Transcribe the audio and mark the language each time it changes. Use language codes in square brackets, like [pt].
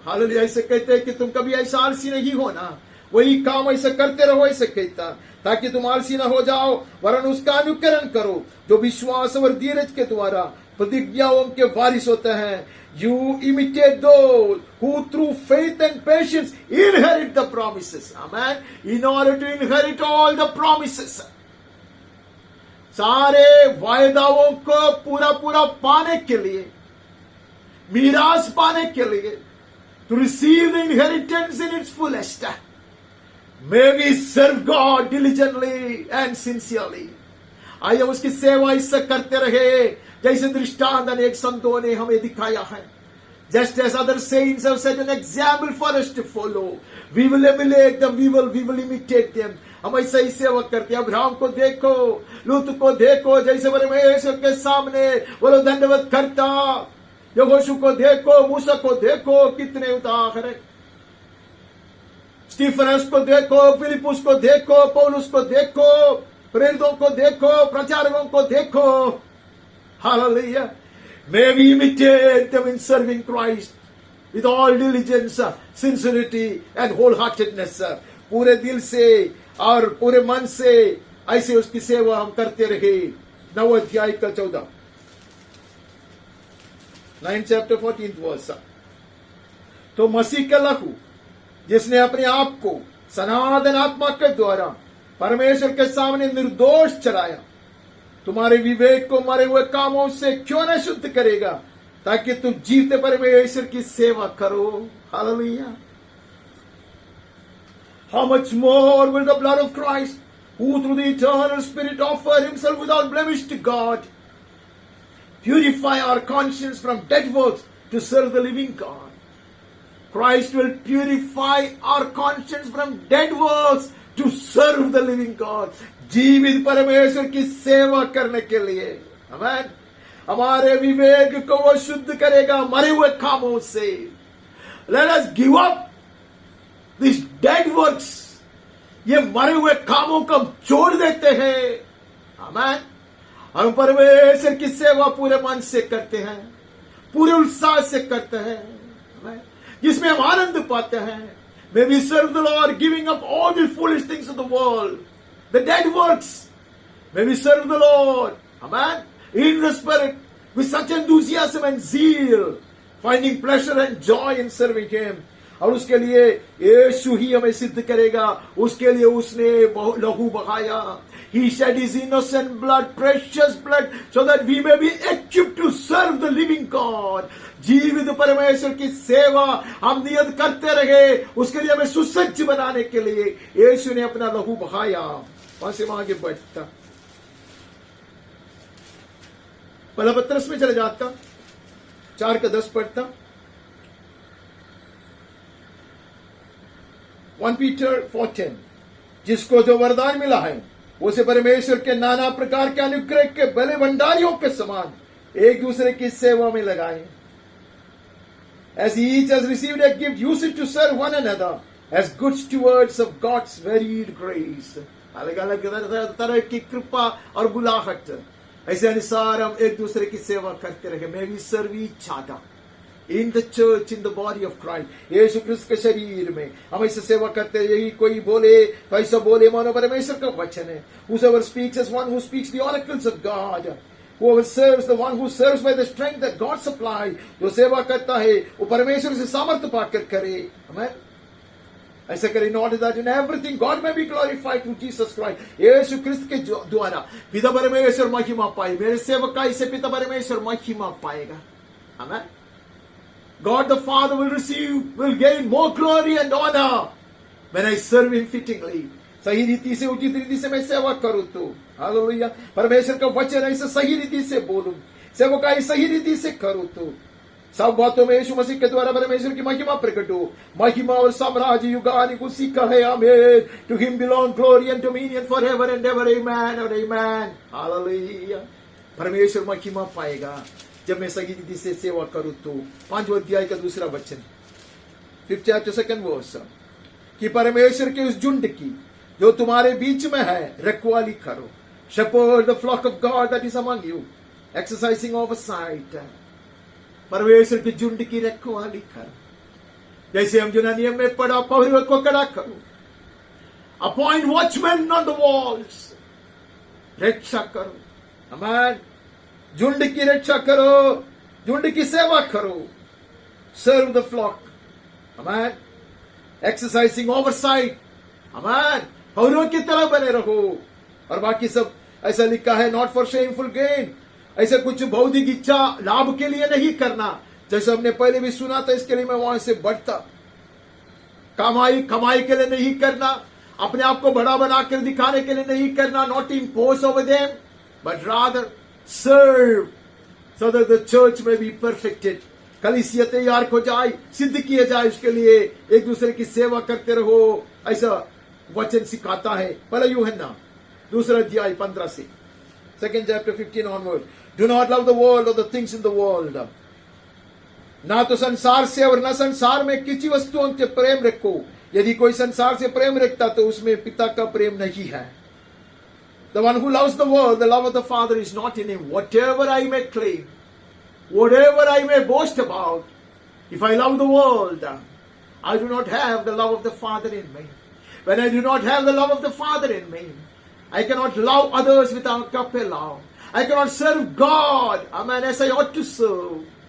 [hi] Hallelujah, ऐसे कहते हैं कि तुम कभी ऐसा आलसी नहीं होना, वही काम ऐसे करते रहो, ऐसे कहता, ताकि तुम आलसी ना हो जाओ, वरन उसका अनुकरण करो जो विश्वास और धीरज के द्वारा प्रतिज्ञाओं के वारिस होते हैं। [en] You imitate those who through faith and patience inherit the promises. Amen. In order to inherit all the promises, [hi] सारे वायदाओं को पूरा पूरा पाने के लिए, [en] मीरास पाने के लिए, to receive the inheritance in its fullest, may we serve God diligently and sincerely. [hi] आइए उसकी सेवा इससे करते रहे जैसे दृष्टांत अनेक संतों ने हमें दिखाया है। [en] Just as other saints have set an example for us to follow, we will emulate them, we will imitate them. [hi] हम ऐसा ही सेवा करते हैं। अब्राहम को देखो, लूत को देखो, जैसे परमेश्वर के सामने वो लोग दंडवत करता। यहोशू को देखो, मूसा को देखो, कितने उदाहरण। स्टीफनस को देखो, फिलिपुस को देखो, पौलुस को देखो, प्रेरितों को देखो, प्रचारकों को देखो। Hallelujah. [en] May we imitate them in serving Christ with all diligence, sincerity and wholeheartedness. [hi] पूरे दिल से और पूरे मन से ऐसे उसकी सेवा हम करते रहे। 9 अध्याय का 14, [en] 9 chapter 14th verse. [hi] तो मसीह का लहू जिसने अपने आप को सनातन आत्मा के द्वारा परमेश्वर के सामने निर्दोष चढ़ाया, तुम्हारे विवेक को मरे हुए कामों से क्यों न शुद्ध करेगा, ताकि तुम जीवते परमेश्वर की सेवा करो। Hallelujah. [en] How much more will the blood of Christ, who through the eternal Spirit offered himself without blemish to God, purify our conscience from dead works to serve the living God. Christ will purify our conscience from dead works to serve the living God. [hi] जीवित परमेश्वर की सेवा करने के लिए। आमीन। हमारे विवेक को वो शुद्ध करेगा मरे हुए कामों से। [en] Let us give up these dead works. [hi] ये मरे हुए कामों को हम छोड़ देते हैं। आमीन। हम परमेश्वर की सेवा पूरे मन से करते हैं, पूरे उत्साह से करते हैं, जिसमें हम आनंद पाते हैं। [en] May we serve the Lord, giving up all the foolish things of the world, the dead works. May we serve the Lord, amen, in the Spirit, with such enthusiasm and zeal, finding pleasure and joy in serving Him. [hi] और उसके लिए यीशु ही हमें सिद्ध करेगा। उसके लिए उसने लहू बहाया। [en] He shed his innocent blood, precious blood, so that we may be equipped to serve the living God. [hi] जीवित परमेश्वर की सेवा हम नियत करते रहे, उसके लिए हमें सुसज्ज बनाने के लिए यीशु ने अपना लहू बहाया। वहां से आगे बढ़ता, पहला पत्रस में चले जाता, 4:10 पढ़ता। 1 Peter 4:10, जिसको जो वरदान मिला है उसे परमेश्वर के नाना प्रकार के अनुग्रह के भले भंडारियों के समान एक दूसरे की सेवा में लगाएं। [en] As each has received a gift, use it to serve one another as good stewards of God's varied grace. [hi] अलग अलग तरह की कृपा और बुलाहट, ऐसे अनुसार हम एक दूसरे की सेवा करते रहे। [en] May we serve each other in the church, in the body of Christ. [hi] यीशु क्रिस्त के शरीर में हम ऐसे सेवा करते हैं। यही कोई बोले तो ऐसा बोले मानो परमेश्वर का वचन है। [en] Whosoever speaks as one who speaks the oracles of God. Whoever serves, the one who serves by the strength that God supplies. [hi] जो सेवा करता है वो परमेश्वर से सामर्थ्य पाकर करे। आमीन। ऐसा करे, [en] in order that in everything God may be glorified through Jesus Christ. [hi] यीशु क्रिस्त के द्वारा पिता परमेश्वर महिमा पाए। मेरे सेवकाई से पिता परमेश्वर महिमा पाएगा। आमीन। [en] God the Father will gain more glory and honor when I serve Him fittingly. [hi] सही रीति से, उचित रीति से मैं सेवा करूं तो। हालेलुया। परमेश्वर का वचन ऐसे सही रीति से बोलूं, सेवकाई सही रीति से करूं तो सब बातों में यीशु मसीह के द्वारा परमेश्वर की महिमा प्रकट हो। महिमा और साम्राज्य युगानुयुग उसी का है। आमीन। [en] To Him belong glory and dominion forever and ever. Amen और amen. [hi] हालेलुया। परमेश्वर महिमा पाएगा जब मैं सही रीति से सेवा करूं तो। 5वें अध्याय का दूसरा वचन, [en] 5th chapter 2nd verse, [hi] कि परमेश्वर के उस झुंड की जो तुम्हारे बीच में है रखवाली करो। [en] Shepherd the flock of God that is among you, exercising oversight. [hi] परमेश्वर के झुंड की रखवाली करो। जैसे हम जो नियम में पढ़ा, पहरे को खड़ा करो। [en] Appoint watchmen on the walls. [hi] रक्षा करो। आमीन। झुंड की रक्षा करो, झुंड की सेवा करो। [en] Serve the flock. [hi] आमीन। [en] Exercising oversight. आमीन। [hi] औरों की तरह बने रहो। और बाकी सब ऐसा लिखा है, [en] not for shameful gain, [hi] ऐसे कुछ भौतिक इच्छा लाभ के लिए नहीं करना। जैसे हमने पहले भी सुना था, इसके लिए मैं वहां से बढ़ता, कमाई के लिए नहीं करना, अपने आप को बड़ा बनाकर दिखाने के लिए नहीं करना। [en] Not impose over them but rather serve so that the church may be perfected. [hi] कलीसिया तैयार हो जाए, सिद्ध किए जाए, उसके लिए एक दूसरे की सेवा करते रहो, ऐसा वचन सिखाता है। पहला यूहन्ना 2 अध्याय 15 से, [en] 2nd chapter 15 onward. Do not love the world or the things in the world. [hi] ना तो संसार से और ना संसार में किसी वस्तुओं से प्रेम रखो। यदि कोई संसार से प्रेम रखता तो उसमें पिता का प्रेम नहीं है। [en] The one who loves the world, the love of the Father is not in him. Whatever I may claim, whatever I may boast about, if I love the world, I do not have the love of the Father in me. When I do not have the love of the Father in me, I cannot love others without agape love. I cannot serve God, amen, as I ought to serve.